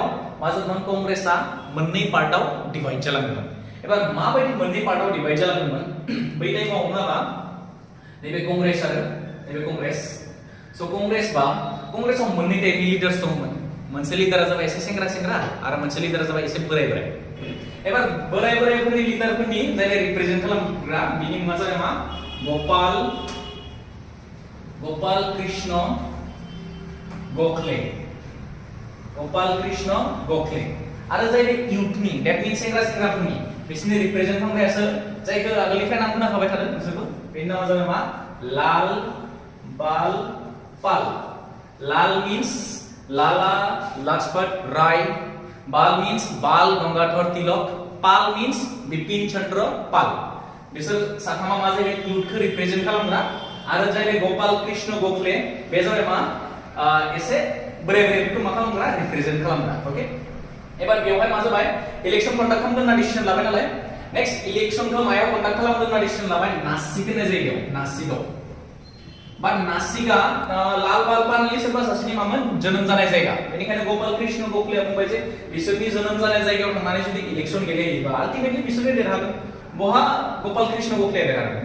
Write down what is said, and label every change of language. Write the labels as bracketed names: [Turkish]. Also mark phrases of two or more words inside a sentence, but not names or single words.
[Bodo] मा जादोंमोन कांग्रेसआ मोननै पार्टआव डिवाइड जालांदोंमोन एबार माबायदि मोननै पार्टआव डिवाइड जालांदोंमोन बै टाइमाव हमना ला नैबे कांग्रेस आरो नैबे कांग्रेस सो कांग्रेसआव मोननै टाइपनि लिडार्स दंमोन मोनसे लिडारा जाबाय एसे सेंग्रा आरो मोनसे लिडारा जाबाय एसे बोराय एबार बोरायफोरनि लिडारफोरनि जाय रिप्रेजेन्ट खालामग्रा बिनि मुङा जाबाय मा गोपाल कृष्ण गोखले गोपाल कृष्ण गोखले आरो जाय बे इउथनि [English] that means [Bodo] सेंग्रा सेंग्राफोरनि बिसोरनि रिप्रेजेन्ट खालामग्रायासो जायखौ आगोलनिफ्राय नाम खोनाखाबाय थादों नोंसोरबो बेनि नामा जाबाय मा लाल बाल पाल [English] Lal means [Bodo] लाला लाजपत राय [English] Bal means [Bodo] बाल गंगाधर तिलक [English] Pal means [Bodo] बिपिन चंद्र पाल बिसोर साथामा मा जाय इउथखौ रिप्रेजेन्ट खालामग्रा आरो जाय बे गोपाल कृष्ण गोखले बे जाबाय मा एसे बोराय बोरायफोरखौ मा खालामग्रा रिप्रेजेन्ट खालामग्रा ओके एबार बेवहाय मा जाबाय [English] election conduct [Bodo] खालामगोन ना डिसिजन लाबाय नालाय नेक्स्ट इलेक्शनखौ मायाव कन्डाक्ट खालामगोन ना डिसिजन लाबाय नासिक होननाय जायगायाव नासिकआव बा नासिकआ लाल बाल पालनि सोरबा सासेनि मामोन जोनोम जानाय जायगा बेनिखायनो गोपाल कृष्ण गोखलेआ बुंबाय जे बिसोरनि जोनोम जानाय जायगायाव थांनानै जुदि इलेक्शन गेलेयोबा आल्टिमेटलि बिसोरनो देरहागोन बहा गोपाल कृष्ण गोखलेआ देरहागोन